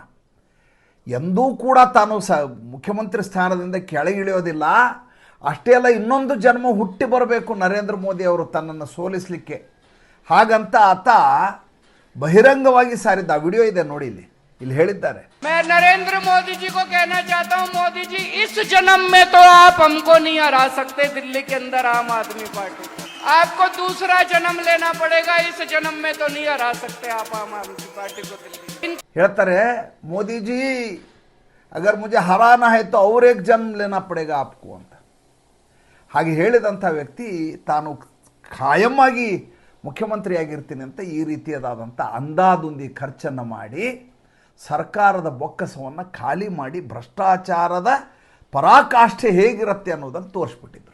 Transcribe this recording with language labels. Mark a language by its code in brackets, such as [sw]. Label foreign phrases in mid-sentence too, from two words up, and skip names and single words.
[kn] ಎಂದೂ ಕೂಡ ತಾನು ಮುಖ್ಯಮಂತ್ರಿ ಸ್ಥಾನದಿಂದ ಕೆಳಗಿಳಿಯೋದಿಲ್ಲ. ಅಷ್ಟೇ ಅಲ್ಲ, ಇನ್ನೊಂದು ಜನ್ಮ ಹುಟ್ಟಿ ಬರಬೇಕು ನರೇಂದ್ರ ಮೋದಿ ಅವರು ತನ್ನನ್ನು ಸೋಲಿಸಲಿಕ್ಕೆ. ಹಾಗಂತ ಆತ ಬಹಿರಂಗವಾಗಿ ಸಾರಿದ್ದ. ಆ ವಿಡಿಯೋ ಇದೆ ನೋಡಿ, ಇಲ್ಲಿ ಹೇಳಿದ್ದಾರೆ. [hi] मैं नरेंद्र मोदी जी को कहना चाहता हूं, मोदी जी इस जन्म में तो आप हमको नहीं हरा सकते दिल्ली के अंदर आम आदमी पार्टी। आपको दूसरा जन्म लेना पड़ेगा, इस जन्म में तो नहीं हरा सकते आप आम आदमी पार्टी को दिल्ली। ಹೇಳ್ತಾರೆ, मोदी जी अगर मुझे हराना है तो और एक जन्म लेना पड़ेगा आपको ಅಂತ. [kn] ಹಾಗೆ ಹೇಳಿದಂಥ ವ್ಯಕ್ತಿ ತಾನು ಖಾಯಮ್ಮಾಗಿ ಮುಖ್ಯಮಂತ್ರಿಯಾಗಿರ್ತೀನಿ ಅಂತ ಈ ರೀತಿಯಾದಂಥ ಅಂದಾದುಂದಿ ಖರ್ಚನ್ನು ಮಾಡಿ ಸರ್ಕಾರದ ಬೊಕ್ಕಸವನ್ನು ಖಾಲಿ ಮಾಡಿ ಭ್ರಷ್ಟಾಚಾರದ ಪರಾಕಾಷ್ಠೆ ಹೇಗಿರುತ್ತೆ ಅನ್ನೋದನ್ನು ತೋರಿಸ್ಬಿಟ್ಟಿದ್ರು.